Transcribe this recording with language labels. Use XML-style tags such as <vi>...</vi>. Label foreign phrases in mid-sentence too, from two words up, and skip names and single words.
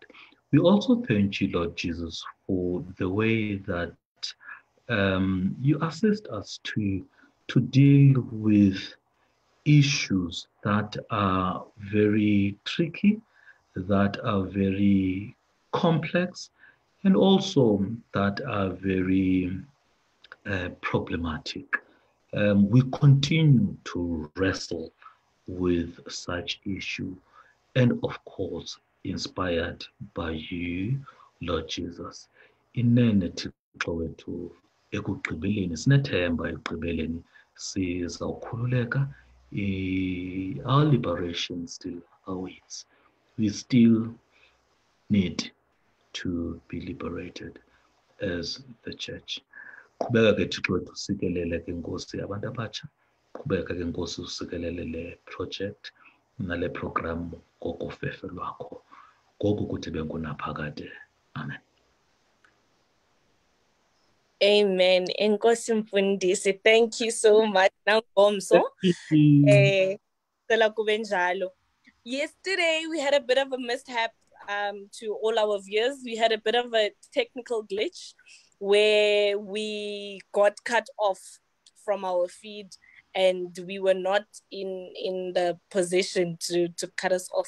<en>We also thank you, Lord Jesus, for the way that you assist us to deal with issues that are very tricky, that are very complex, and also that are very problematic. We continue to wrestle with such issue, and of course, inspired by you, Lord Jesus.</en> <xh>Inene Thixo wethu, ekugqibeleni sinethemba ekugqibeleni sizawukhululeka.</xh> <en>Our liberation still awaits. We still need to be liberated as the church.</en> <xh>Qhubeka ke Thixo wethu usikelele ke Nkosi abantu abatsha, qhubeka ke Nkosi usikelele le project nale program ngokofefe lwakho, ngoku kuthi bengunaphakade. Amen. Amen. Enkosi Mfundisi,</xh> <en>thank you so much. Yesterday we had a bit of a mishap to all our viewers. We had a bit of a technical glitch where we got cut off from our feed and we were not in the position to cut us off.</en>